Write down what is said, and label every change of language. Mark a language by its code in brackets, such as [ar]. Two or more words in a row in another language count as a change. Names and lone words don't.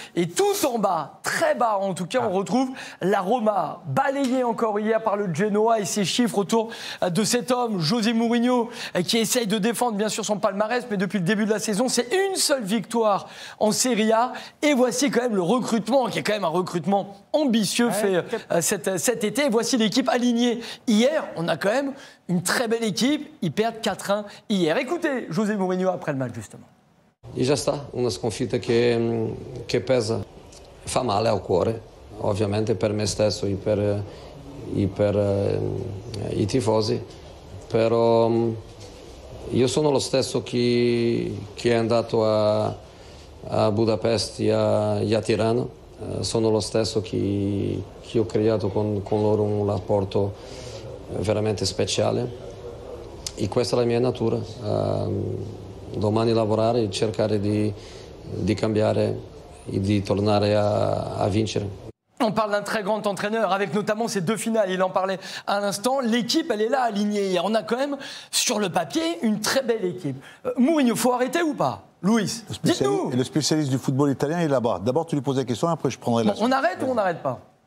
[fr] Et tout en bas, très bas en tout cas, on retrouve la Roma, balayée encore hier par le Genoa et ses chiffres autour de cet homme, José Mourinho, qui essaye de défendre bien sûr son palmarès, mais depuis le début de la saison, c'est une seule victoire en Serie A. Et voici quand même le recrutement, qui est quand même un recrutement ambitieux fait cet été. Et voici l'équipe alignée. Hier, on a quand même une très belle équipe. Ils perdent 4-1 hier. Écoutez José Mourinho après le match, justement. [pt] E já está, [it] una sconfitta che pesa, fa male al cuore, ovviamente per me stesso e per i tifosi, però io sono lo stesso che è andato a Budapest e a Tirana, sono lo stesso che ho creato con loro un rapporto veramente speciale e questa è la mia natura. Domani lavorare e cercare di cambiare e di tornare a vincere. [fr] On parle d'un très grand entraîneur, avec notamment ces 2 finales, il en parlait à l'instant. L'équipe, elle est là, alignée hier. On a quand même, sur le papier, une très belle équipe. Mourinho, faut arrêter ou pas, Luis? Dites-nous. Le spécialiste du football italien est là-bas. D'abord, tu lui poses la question, après je prendrai la suite. On arrête ou on n'arrête pas?